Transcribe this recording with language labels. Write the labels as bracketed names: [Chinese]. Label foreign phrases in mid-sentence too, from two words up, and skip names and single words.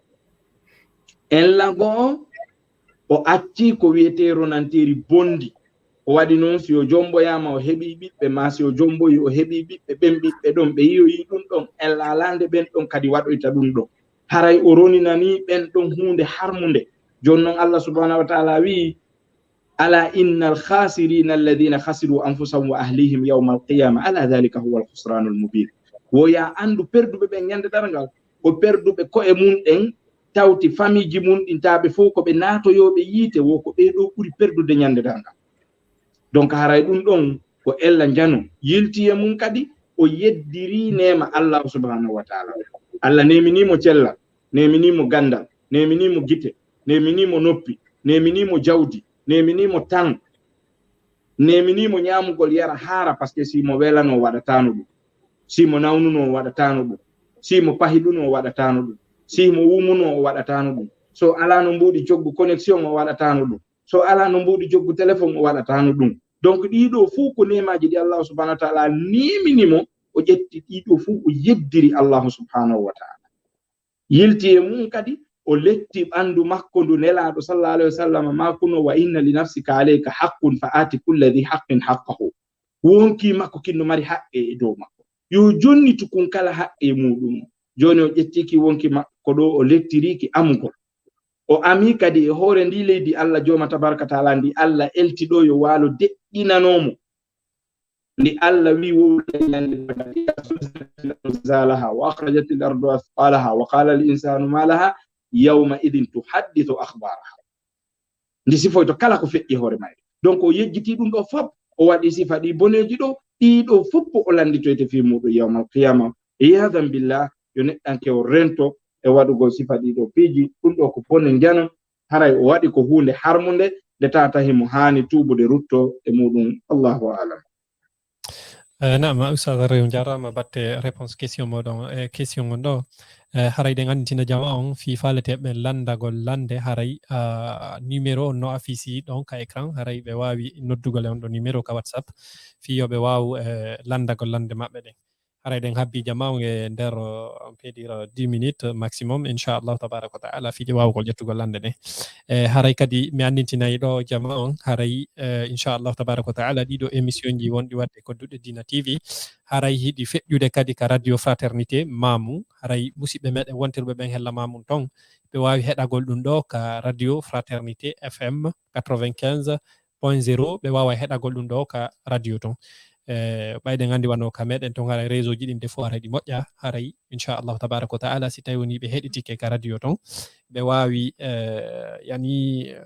[Fula] en lago o acci ko wiyete ronanteri bondi o waɗi noon si o jomboyama o heɓi ɓiɓɓe ma si o jomboyi o heɓi ɓiɓɓe ɓen ɓiɓɓe ɗon ɓe yiyoyi ɗum ɗon en lalande ɓen ɗon kadi waɗoyta ɗum ɗo haray o roninani ɓen ɗon hunde harmude joni noon [Arabic] الله سبحانه وتعالى [Fula] wi [Arabic] ألا إن الخاسرين الذين خسروا أنفسهم وأهليهم يوم القيامة ألا ذلك هو الخسران المبين [Fula] woya andu perduɓe ɓen ñande ɗargal o perduɓe koye mum ɗen tawti famille ji mum ɗin taɓe fof ko ɓe natoyoɓe yiite wo ko ɓeɗo ɓuuri perdude ñande ɗargal donc haray ɗum ɗon ko ella jano yiltiye mum kadi o yeddiri nema [Arabic] الله سبحانه وتعالى [Fula] Allah neminimo cella neminimo gandal neminimo gite neminimo noppi neminimo jawdi neminimo tan neminimo ñamugol yara haara [French] par ce que [Fula] simo welano waɗatano ɗum simo nawnuno waɗatano ɗum simo pahiɗuno waɗatano ɗum simo wumuno o waɗatano ɗum so ala no mbuɗi joggu connexion o waɗatano ɗum so ala no mbuɗi joggu téléphone o waɗatano ɗum donc ɗiɗo fuu ko nemaji ɗi [Arabic] الله سبحانه وتعالى [Fula] neminimo o ƴetti ɗiɗo fuu o yeddiri [Arabic] الله سبحانه وتعالى [Fula] yilti e mum kadi o letti ɓandu makko ndu nelaɗo [Arabic] صلى الله عليه وسلم [Fula] ma kuno [Arabic] وإن لنفسك عليك حقا فأعط كل ذي حق حقه [Fula] wonki makko kinno mari haqqe e dow makko yo jonni tukun kala haqqe muɗum joni o ƴettiki wonki makko ɗo o lettiriki amugol o ami kadi e hoore ndi leydi Allah joma [Arabic] تبارك تعالى [Fula] ndi Allah elti ɗo yo waalo deƴƴinanomo ndi Allah wi [Arabic] زلزالها وأخرجت الأرض أثقالها وقال الإنسان ما لها يومئذ تحدث أخبارها [Fula] ndi sifoyto kala ko feƴƴi hoore mayde donc o yejjiti ɗum ɗo fop o waɗi sifa ɗi boneji ɗo ɗiɗo foppo o landitoyte fi muɗum [Arabic] يوم القيامة عياذا بالله [Fula] yo neɗɗanke o rento e waɗugo sifa ɗiɗo piiji ɗum ɗo ko bone njano haray o waɗi ko hunde harmunde nde tatahimo haani tuubude rutto e muɗum [Arabic] الله أعلم. [Fula] Naam Ustad Rew jarama batte [French] réponse question [Fula] moɗon e question gon ɗo haray ɗen anditina jama on fi faleteɓe landagol lande haray numéro on no affici ɗon ka écran haray ɓe wawi noddugol e on ɗo numéro ka WhatsApp fi yoɓe waw landagol lande maɓɓe ɗen haray ɗen habbi jama on e nder [French] on peut dire [Fula] 10 [French] minutes maximum [Arabic] إن شاء الله تبارك وتعالى [Fula] fiiɗi wawgol ƴettugol lande ɗen haray kadi mi andintinayi ɗo jama on haray [Arabic] إن شاء الله تبارك وتعالى [Fula] ɗiɗo émission ji wonɗi wadde kodduɗe Dina TV haray hiɗi feƴƴude kadi ka radio fraternité Mamou haray musidɓe meɗen wontirɓe ɓen hella Mamou ton ɓe wawi heɗagol ɗum ɗo ka radio fraternité FM 95.0 ɓe wawa heɗagol ɗum ɗo ka radio ton ɓayden andi wano ka meɗen ton haray réseau ji ɗin de fof haray ɗi moƴƴa haray [Arabic] إن شاء الله تبارك وتعالى [Fula] si tawi woni ɓe heɗitike ka radio ton ɓe wawi yani